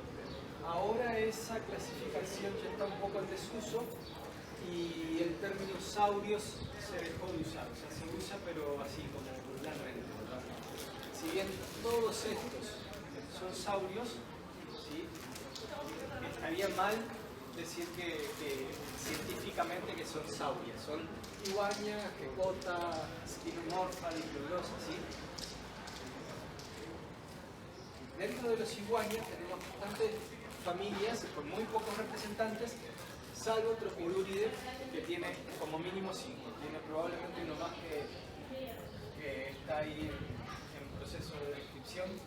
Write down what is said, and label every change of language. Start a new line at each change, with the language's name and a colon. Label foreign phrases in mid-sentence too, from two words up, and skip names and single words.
Spanish: Ahora esa clasificación ya está un poco en desuso y el término saurios se dejó de usar, o sea, se usa pero así como vulgarmente, ¿verdad? Si bien todos estos son saurios, ¿sí? Estaría mal decir que científicamente que son saurias, son iguania, gecota, spinomorfa, diploglosa, ¿sí? Dentro de los iguanias tenemos bastantes familias con muy pocos representantes, salvo Tropiduride, que tiene como mínimo 5. Tiene probablemente uno más que está ahí en proceso de descripción.